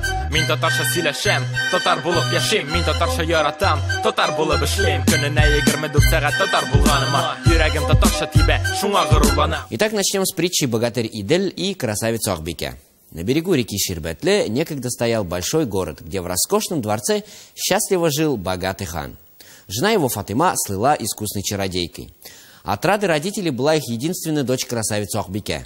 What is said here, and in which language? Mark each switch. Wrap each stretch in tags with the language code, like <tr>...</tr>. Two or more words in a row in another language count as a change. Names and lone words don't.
<tt>Мин татарча сөйләшәм, татар булып яшим. Мин татарча яратам, татар булып эшлим. Көненә 24 сәгать татар булганыма, йөрәгем татарча тибә, шуңа горурланам.</tt> <ru>Итак, начнем с притчи «Богатырь Идель» и «Красавица Акбикә». На берегу реки Ширбетле некогда стоял большой город, где в роскошном дворце счастливо жил богатый хан. Жена его Фатыма слыла искусной чародейкой. От рады родителей была их единственная дочь красавица Акбикә.</ru>